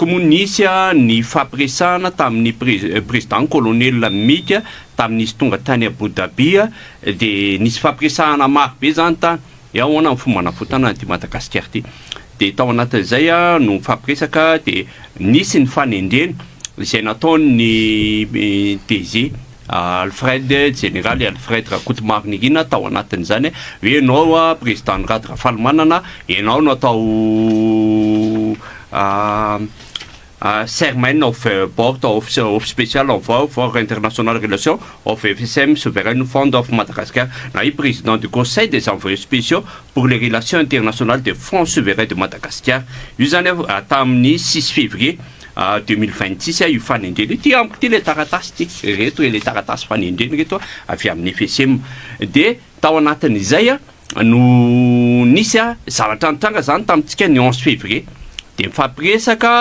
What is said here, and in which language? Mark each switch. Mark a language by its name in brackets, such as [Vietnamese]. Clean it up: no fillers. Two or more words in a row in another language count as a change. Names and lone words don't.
[Malagasy] moa nisy ny fampiresahana tamin'ny président colonel Mika tamin'izy tonga tany Abu Dhabi dia nisy fampiresahana maro be zany tany ahoana amin'ny fomba nafotana ty Madagasikara ty dia tao anatin'izay no fampiresaka dia nisy ny fanendrena izay nataony DG Alfred général Alfred Rakotomaro Nirina tao anatin'izany hoe ianao président Rato Rafalimanana ianao no atao [English] chairman of board of special envoy for international relations of FSM Sovereign Fund of Madagascar na [French] président du conseil des envoyés spéciaux pour les relations internationales [English] de Front Souverain [Malagasy] de Madagascar io zany tamin'ny 6 février 2026 io fanendrena ity amiko ty le taratasy ty reto le taratasy fanendrena reto avy amin'ny FSM dia tao anatin'izay no nisy zavatra nitranga zany tamintsika ny 11 février dia mifampiresaka